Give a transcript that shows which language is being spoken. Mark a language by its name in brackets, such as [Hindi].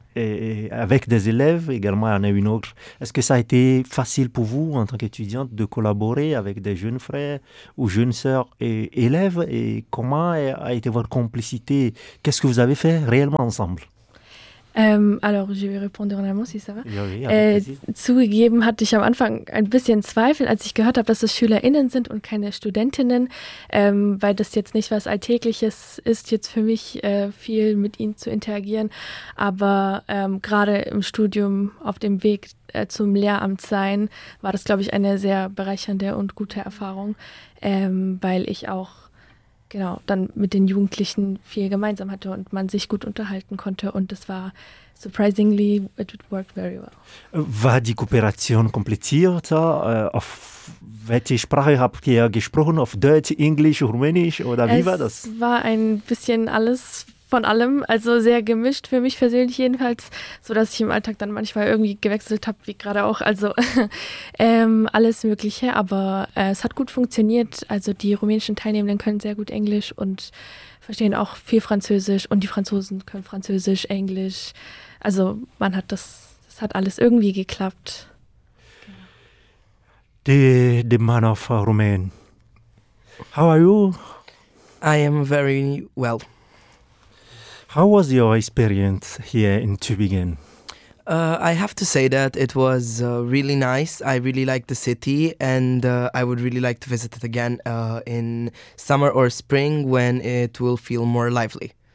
[French] avec des élèves également, il y en a une autre. Est-ce que ça a été facile pour vous, en tant qu'étudiante, de collaborer avec des jeunes frères ou jeunes sœurs et élèves? Et comment a été votre complicité? Qu'est-ce que vous avez fait réellement ensemble? Alors, je vais répondre en allemand, si ça va. [German] Ja, ja, zugegeben hatte ich am Anfang ein bisschen Zweifel, als ich gehört habe, dass es SchülerInnen sind und keine Studentinnen, weil das jetzt nicht was Alltägliches ist, jetzt für mich viel mit ihnen zu interagieren. Aber gerade im Studium auf dem Weg zum Lehramt sein, war das, glaube ich, eine sehr bereichernde und gute Erfahrung, weil ich auch genau, dann mit den Jugendlichen viel gemeinsam hatte und man sich gut unterhalten konnte. Und das war, [English] surprisingly, it worked very well. [German] War die Kooperation kompliziert? Auf welche Sprache habt ihr gesprochen? Auf Deutsch, Englisch, Rumänisch oder wie es war das? Es war ein bisschen alles von allem, also sehr gemischt für mich persönlich jedenfalls, sodass ich im Alltag dann manchmal irgendwie gewechselt habe, wie gerade auch, also alles Mögliche, aber es hat gut funktioniert, also die rumänischen Teilnehmenden können sehr gut Englisch und verstehen auch viel Französisch und die Franzosen können Französisch, Englisch, also man hat das hat alles irgendwie geklappt. [English] The man of Romain, how are you? I am very well. How was your experience here in Tübingen? I have to say that it was really nice. I really liked the city and I would really like to visit it again in summer or spring when it will feel more lively.